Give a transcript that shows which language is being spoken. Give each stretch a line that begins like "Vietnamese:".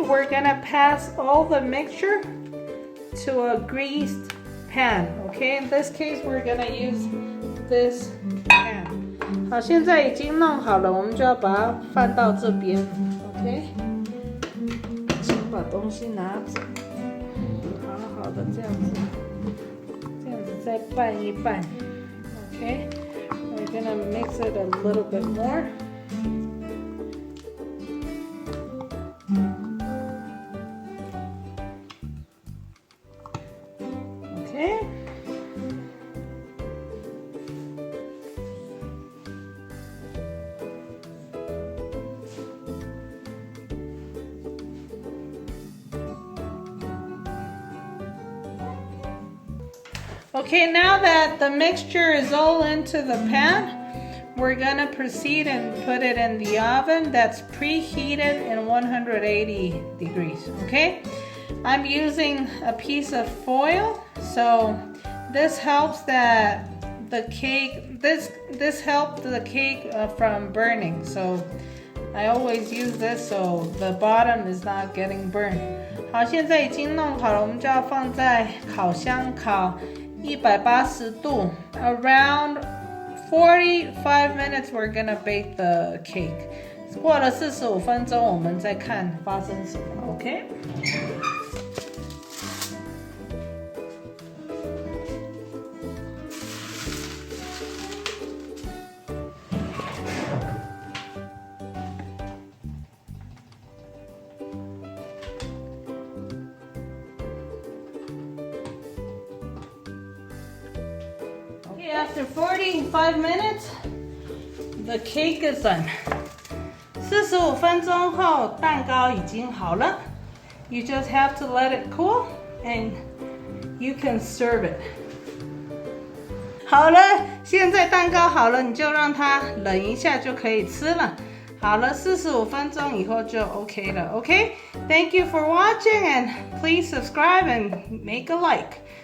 English: We're gonna pass all the mixture to a greased pan. Okay, in this case, we're gonna use this pan.
Chinese: 好，现在已经弄好了，我们就要把它放到这边。 OK， 先把东西拿走，好好的这样子，再拌一拌。
English: Okay, we're gonna mix it a little bit more. Okay. Okay, now that the mixture is all into the pan, we're gonna proceed and put it in the oven that's preheated in 180 degrees, okay? I'm using a piece of foil, so this helps that the cake, this helped the cake from burning. So I always use this so the bottom is not getting burned.
Chinese: 好，现在已经弄好了，我们就要放在烤箱烤180度 ，
English: around 45 minutes. We're gonna bake the cake.
Chinese: 过了45分钟，我们再看发生什么 ，OK？
English: Okay, after 45 minutes, the cake is done.
Chinese: 45分钟后，蛋糕已经好了。
English: You just have to let it cool, and you can serve it.
Chinese: 好了，现在蛋糕好了，你就让它冷一下就可以吃了。好了，45分钟以后就 OK 了。
English: OK? Thank you for watching, and please subscribe and make a like.